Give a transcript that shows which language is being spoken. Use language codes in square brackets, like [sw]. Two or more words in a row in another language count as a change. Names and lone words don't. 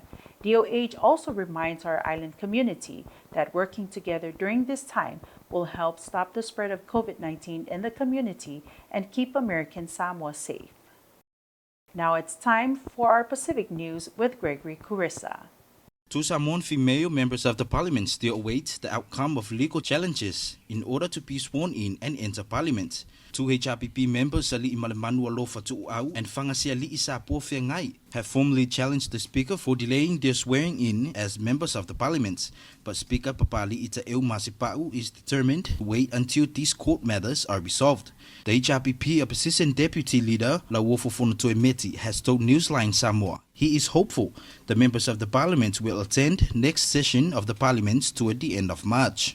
[en] DOH also reminds our island community that working together during this time will help stop the spread of COVID-19 in the community and keep American Samoa safe. Now it's time for our Pacific News with Gregory Curissa. Two Samoan female members of the parliament still await the outcome of legal challenges in order to be sworn in and enter parliament. Two HRPP members, Ali Imalemanu Alofa Tu'au and Fangasia Li Isapo Fiangai, have formally challenged the Speaker for delaying their swearing in as members of the parliament. But Speaker Papali Itaeu Masipau is determined to wait until these court matters are resolved. The HRPP opposition deputy leader, Lawofo Fonotoemeti, has told Newsline Samoa he is hopeful the members of the parliament will attend next session of the parliament toward the end of March.